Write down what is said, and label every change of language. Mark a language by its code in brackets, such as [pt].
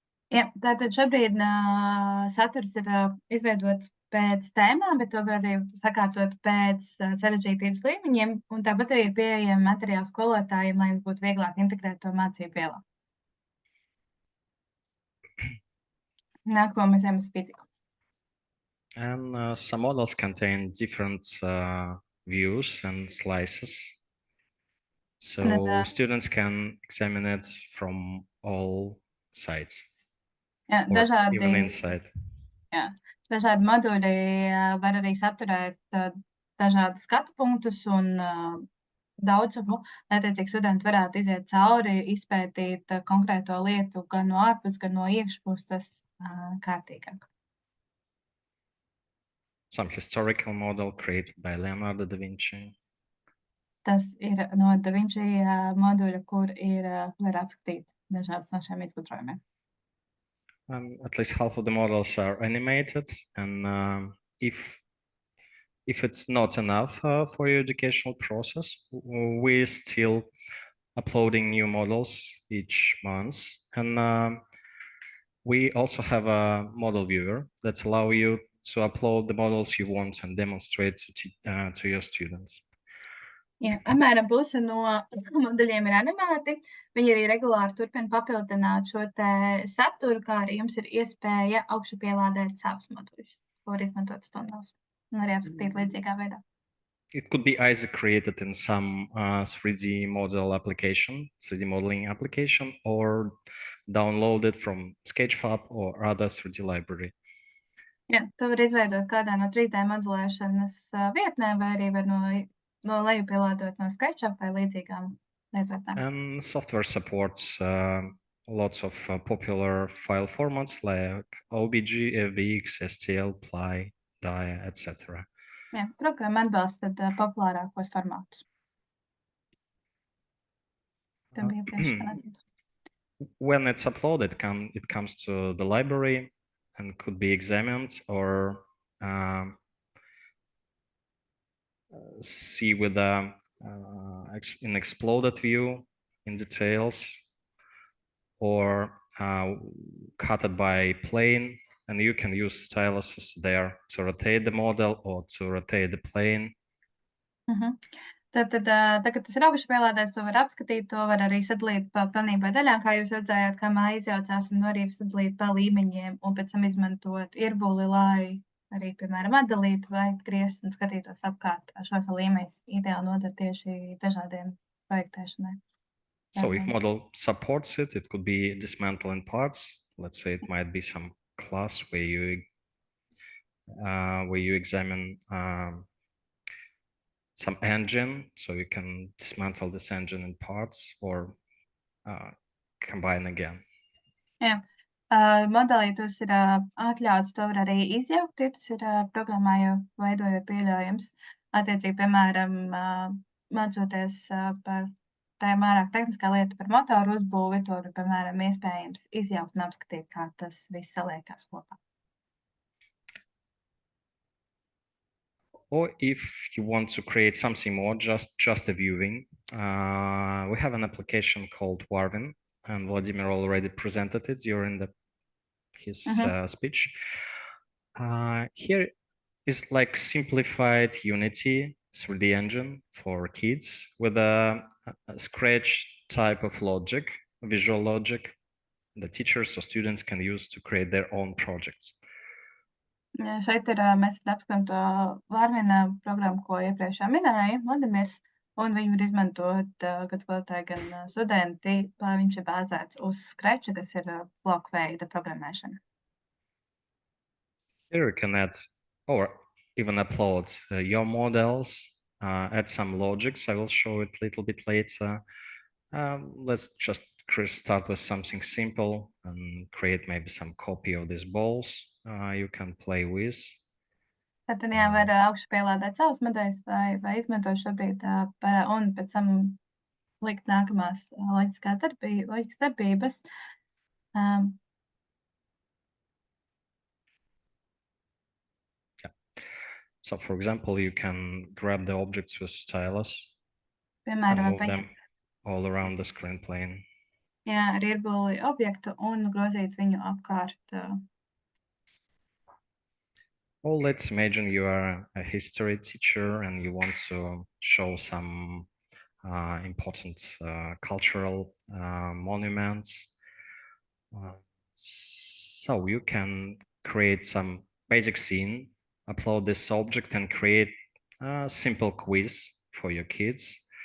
[lv] Jā, tātad šobrīd saturs ir izveidots pēc tēmām, bet to var arī sakārtot pēc sarežģītības līmeņiem, un tāpat arī ir pieejami materiāli skolotājiem, lai būtu vieglāk integrēt to mācību vielā. Nākamā mēs ejam uz fiziku. [en] And some models contain different views and slices, so students can examine it from all sides. [lv] Jā, [en] even inside. [lv] Jā, dažādi moduļi var arī saturēt dažādus skatu punktus un daudzumu, lai attiecīgi studenti varētu iziet cauri, izpētīt konkrēto lietu gan no ārpus, gan no iekšpuses kārtīgāk. [en] Some historical model created by Leonardo da Vinci. [lv] Tas ir no Da Vinci moduļa, kur var apskatīt dažādas no šiem izgudrojumiem. [en] At least half of the models are animated, and if it's not enough for your educational process, we're still uploading new models each month, and we also have a model viewer that allows you to upload the models you want and demonstrate to your students. [lv] Jā, apmēram puse no moduļiem ir animēti. Viņi arī regulāri turpina papildināt šo saturu, kā arī jums ir iespēja augšupielādēt savus moduļus, ko var izmantot stundās un arī apskatīt līdzīgā veidā. [en] it could be either created in some 3D model application, 3D modeling application, or downloaded from Sketchfab or other 3D library. [lv] Jā, to var izveidot kādā no 3D modelēšanas vietnēm, vai arī var no lejupielādot no SketchUp vai līdzīgām lietotnēm. And software supports lots of popular file formats like OBJ, FBX, STL, Ply, Dia, etc. Jā, programma atbalsta populārākos formātus. Tam bija priekšstats. [en] When it's uploaded, it comes to the library and could be examined or see with an exploded view in details, or cut it by plane, and you can use styluses there to rotate the model or to rotate the plane. [lv] Tad, kad tas ir augšupielādēts, to var apskatīt, to var arī sadalīt pa planībai daļām, kā jūs redzējāt, kā māja izjaucās, un arī sadalīt pa līmeņiem, un pēc tam izmantot irbuli, lai arī, piemēram, atdalītu vai griezt un skatītos apkārt. Šos līmeņus ideāli noder tieši dažādiem projektēšanai. [en] So if model supports it, it could be dismantled in parts. Let's say it might be some class where you examine some engine, so you can dismantle this engine in parts or combine again. [lv] Jā, modelītus ir atļauts, to var arī izjaukt, ja tas ir programmā jau veidojot pieļaujams. Attiecīgi, piemēram, mācoties par tā vairāk tehniskā lieta par motoru uzbūvi, to ir, piemēram, iespējams izjaukt un apskatīt, kā tas viss saliekās kopā. [en] Or if you want to create something more, just a viewing, we have an application called Warvin, and Vladimir already presented it during his speech. Here is like simplified Unity 3D engine for kids with a Scratch type of logic, visual logic, the teachers or students can use to create their own projects. [lv] Šeit ir, mēs apskatām to Vārvina programmu, ko iepriekšā minēja Vladimirs, un viņu var izmantot gan skolotāji, gan studenti, lai viņš ir bāzēts uz Scratch, kas ir bloku veida programmēšana. [en] Here you can add or even upload your models, add some logics. I will show it a little bit later. Let's just start with something simple and create maybe some copy of these balls. You can play with. [lv] Tad jā, var augšupielādēt savus modeļus vai izmantot šobrīd un pēc tam likt nākamās loģiskas darbības. [en] So for example, you can grab the objects with stylus [lv] Piemēram, [en] and move them all around the screen plane. [lv] Jā, ar irbuli objektu un grozīt viņu apkārt. [en] Or let's imagine you are a history teacher and you want to show some important cultural monuments. So you can create some basic scene, upload this object and create a simple quiz for your kids.